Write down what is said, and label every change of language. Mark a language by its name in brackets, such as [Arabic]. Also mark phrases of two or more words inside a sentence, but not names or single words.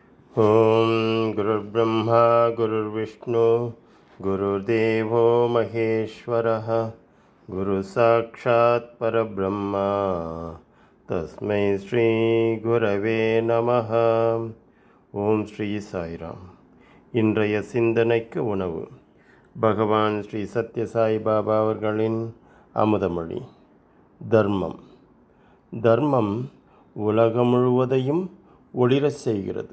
[Sanskrit] ओम गुरुर्ब्रह्मा गुरुर्विष्णु गुरुर्देवो महेश्वरः गुरु साक्षात् परब्रह्मा तस्मै श्री गुरवे நமः. [Tamil] ஓம் ஸ்ரீ சாய்ராம். இன்றைய சிந்தனைக்கு உணவு பகவான் ஸ்ரீ சத்யசாய் பாபா அவர்களின் அமுதமொழி. தர்மம். தர்மம் உலகம் முழுவதையும் ஒளிரச் செய்கிறது.